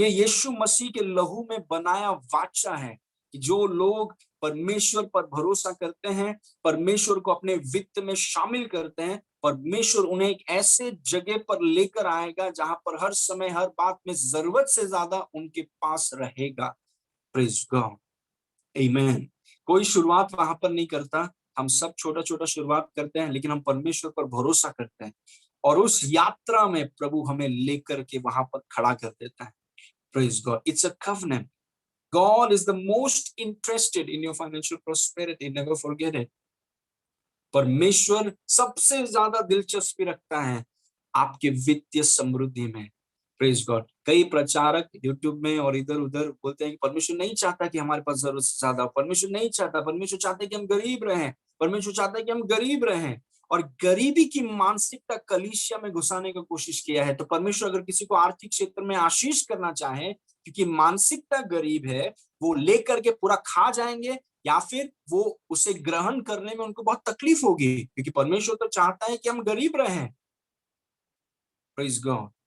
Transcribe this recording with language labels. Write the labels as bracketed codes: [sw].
[hi] ये यीशु मसीह के लहू में बनाया वाचा है कि जो लोग परमेश्वर पर भरोसा करते हैं, परमेश्वर को अपने वित्त में शामिल करते हैं, परमेश्वर उन्हें एक ऐसे जगह पर लेकर आएगा जहां पर हर समय, हर बात में जरूरत से ज्यादा उनके पास रहेगा। [en] Praise God. [hi] आमीन। कोई शुरुआत वहां पर नहीं करता, हम सब छोटा छोटा शुरुआत करते हैं, लेकिन हम परमेश्वर पर भरोसा करते हैं, और उस यात्रा में प्रभु हमें लेकर के वहां पर खड़ा कर देता है। [en] Praise God. It's a covenant. God is the most interested in your financial prosperity. Never forget it. [hi] परमेश्वर सबसे ज्यादा दिलचस्पी रखता है आपके वित्तीय समृद्धि में। [en] Praise God. [hi] कई प्रचारक यूट्यूब में और इधर उधर बोलते हैं कि परमेश्वर नहीं चाहता कि हमारे पास जरूरत से ज्यादा, परमेश्वर नहीं चाहता, परमेश्वर चाहता है कि हम गरीब रहें, परमेश्वर चाहता है कि हम गरीब रहें, और गरीबी की मानसिकता कलीसिया में घुसाने की कोशिश किया है। तो परमेश्वर अगर किसी को आर्थिक क्षेत्र में आशीष करना चाहे, क्योंकि मानसिकता गरीब है, वो लेकर के पूरा खा जाएंगे, या फिर वो उसे ग्रहण करने में उनको बहुत तकलीफ होगी, क्योंकि परमेश्वर तो चाहता है कि हम गरीब रहें। [en] Praise God.